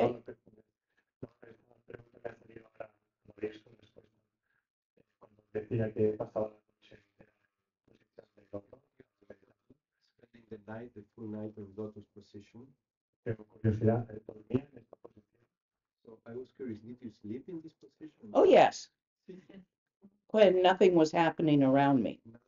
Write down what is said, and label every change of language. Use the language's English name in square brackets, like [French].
[Spanish] no, esta pregunta me ha salido ahora, no había su respuesta. Cuando decía que pasaba la noche entera en posición de loto, meditando. [English] Spending the night, the full night in lotus position. [Spanish] Tengo curiosidad, ¿dormía en esta posición? [English] So I was curious, did you sleep in this position? Oh, yes. When nothing was happening around me.